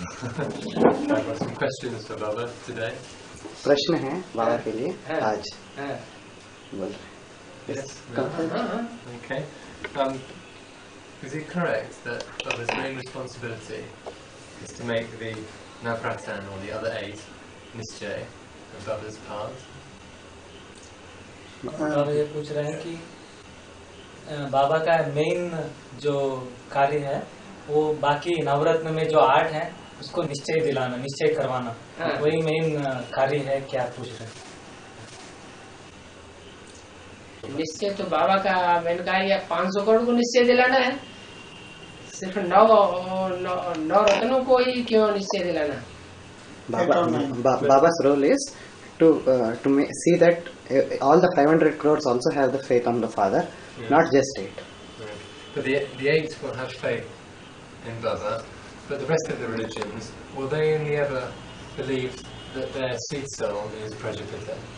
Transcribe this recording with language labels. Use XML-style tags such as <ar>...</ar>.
<en>I've got some questions for Baba today.</en> <hi>प्रश्न है बाबा के लिए आज बोल रहे</hi> <en>Yes.</en> <hi>हाँ।</hi> <en>Okay. Is it correct that Baba's main responsibility is to make the Navratan or the other 8 Nischay of Baba's path?</en> <hi>बाबा ये पूछ रहे हैं कि बाबा का मेन जो कार्य है वो बाकी नवरत्न में जो 8 है उसको निश्चय दिलाना, निश्चय करवाना, वही मेन कार्य है। क्या पूछ रहे हैं? निश्चय तो बाबा का मेन कार्य 500 करोड़ को निश्चय दिलाना है। सिर्फ 9 रत्नों को ही क्यों निश्चय दिलाना?</hi> <en>Baba's role is to see that all the 500 crores also have the faith on the Father, not just 8. Right. But the 8 will have faith in Baba, but the rest of the religions, will they only ever believe that their seed soul is Prajapita?</en>